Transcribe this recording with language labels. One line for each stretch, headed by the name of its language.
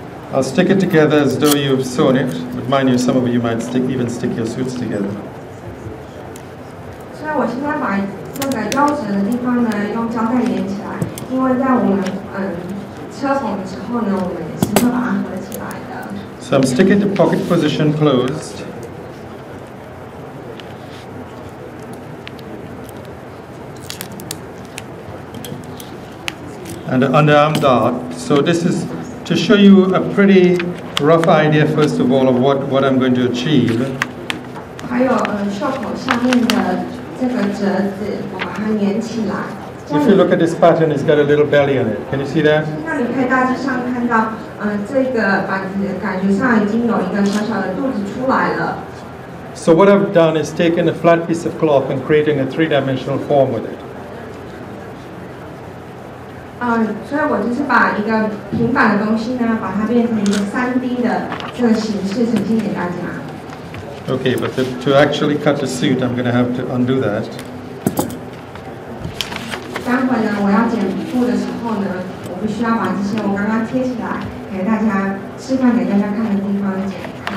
English: I'll stick it together as though you've sewn it, but mind you, some of you might even stick your suits together.
Chinese: 所以我现在把那个夭折的地方呢，用胶带连起来，因为在我们车缝的时候呢，我们也是会把它合起来的。
English: So I'm sticking the pocket position closed. And the underarm dot. So this is to show you a pretty rough idea, first of all, of what I'm going to achieve.
Chinese: 还有袖口下面的这个折子，我把它连起来。
English: If you look at this pattern, it's got a little belly on it. Can you see that?
Chinese: 那你可以大致上看到，这个板子感觉上已经有一个小小的肚子出来了。
English: So what I've done is taken a flat piece of cloth and creating a three-dimensional form with it.
Chinese: 所以我就是把一个平板的东西呢，把它变成一个3D 的这个形式呈现给大家。
English: Okay, but to actually cut the suit, I'm going to have to undo that.
Chinese: 会呢，我要剪布的时候呢，我必须要把这些我刚刚贴起来给大家示范给大家看的地方剪开。